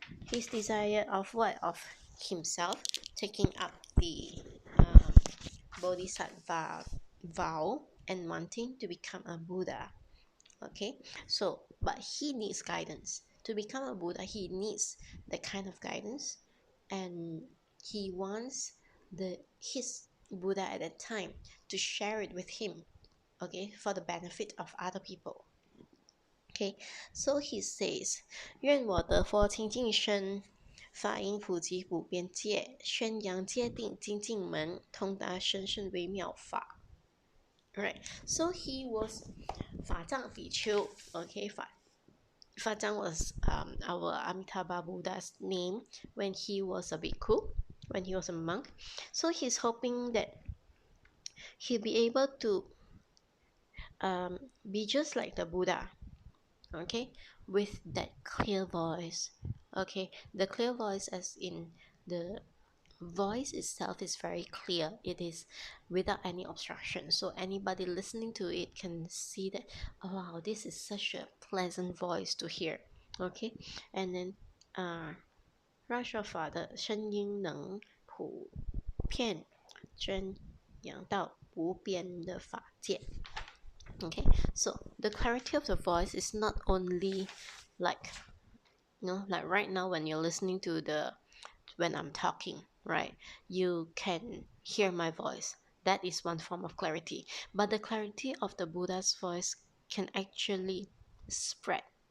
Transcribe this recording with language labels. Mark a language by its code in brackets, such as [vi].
[en] His desire of what? Of himself taking up the um, Bodhisattva vow and wanting to become a Buddha, okay? So, but he needs guidance. To become a Buddha, he needs that kind of guidance, and he wants his Buddha at that time to share it with him, okay, for the benefit of other people. Okay, so he says, [zh] 愿我得佛清净身，法音普及普遍界，宣扬戒定精进门，通达深深微妙法。 [en] Right, so he was 法藏比丘. Okay, Fazang was our Amitabha Buddha's name when he was a bhikkhu, when he was a monk. So he's hoping that he'll be able to be just like the Buddha, okay, with that clear voice. Okay, the clear voice, as in the voice itself is very clear. It is without any obstruction, so anybody listening to it can see that, oh wow, this is such a pleasant voice to hear. Okay, and then [zh] 让说法的声音能普遍宣扬到无边的法界. [en] Okay, so the clarity of the voice is not only like, like right now when you're listening to when I'm talking, right, you can hear my voice. That is one form of clarity. But the clarity of the Buddha's voice can actually spread.